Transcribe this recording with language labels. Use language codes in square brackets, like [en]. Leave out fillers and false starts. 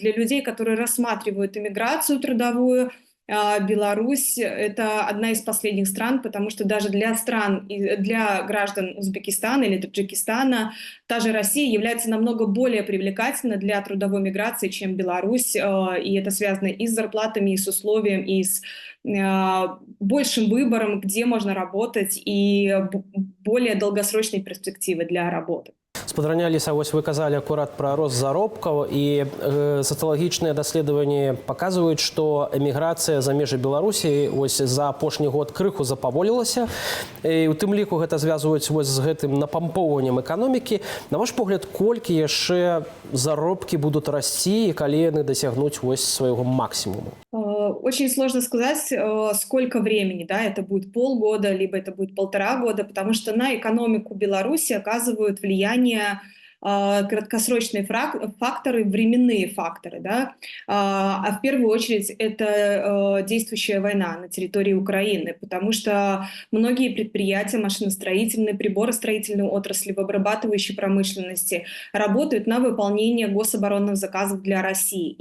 [ru] И для людей, которые рассматривают иммиграцию трудовую, Беларусь — это одна из последних стран, потому что даже для стран, для граждан Узбекистана или Таджикистана та же Россия является намного более привлекательной для трудовой миграции, чем Беларусь, и это связано и с зарплатами, и с условием, и с большим выбором, где можно работать, и более долгосрочной перспективы для работы. [be] Спадарня Аліса, вось вы казалі акурат пра рост заробкаў і сацыялагічныя даследаванні паказваюць, што эміграцыя за межы Беларусі вось за апошні год крыху запаволілася. І у тым ліку гэта звязваюць вось з гэтым напампоўваннем эканомікі. На ваш погляд, колькі яшчэ заробкі будуць расці і калі яны дасягнуць вось свайго максімуму? [ru] Очень сложно сказать, сколько времени, да, это будет полгода, либо это будет 1,5 года, потому что на экономику Беларуси оказывают влияние краткосрочные факторы, временные факторы, да, а в первую очередь это действующая война на территории Украины, потому что многие предприятия машиностроительной, приборостроительной отрасли, в обрабатывающей промышленности работают на выполнение гособоронных заказов для России.